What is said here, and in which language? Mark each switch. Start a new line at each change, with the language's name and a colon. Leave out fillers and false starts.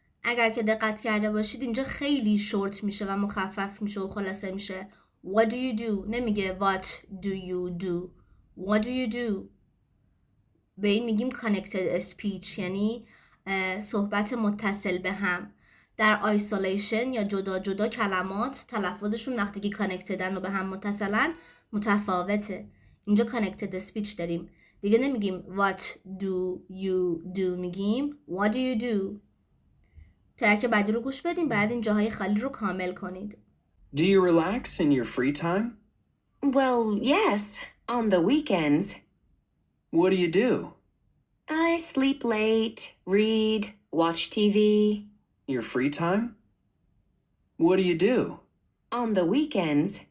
Persian: اگر که دقت کرده باشید اینجا خیلی شورت میشه و مخفف میشه و خلاصه میشه.
English: What do you do؟
Persian: نمیگه
English: What do you do؟ What do you do؟
Persian: به این میگیم
English: connected speech،
Persian: یعنی صحبت متصل به هم. در آیسولیشن یا جدا جدا کلمات تلفظشون وقتی که کانکتدن و به هم متصلن متفاوته. اینجا کانکتد اسپیچ داریم. دیگه نمیگیم
English: what do you do،
Persian: میگیم
English: what do you do.
Persian: ترک بعدی رو گوش بدیم، بعد این جاهای خالی رو کامل کنید.
English: Do you relax in your free time? Well, yes, on the weekends. What do you do? I sleep late, read, watch TV. Your free time? What do you do? On the weekends.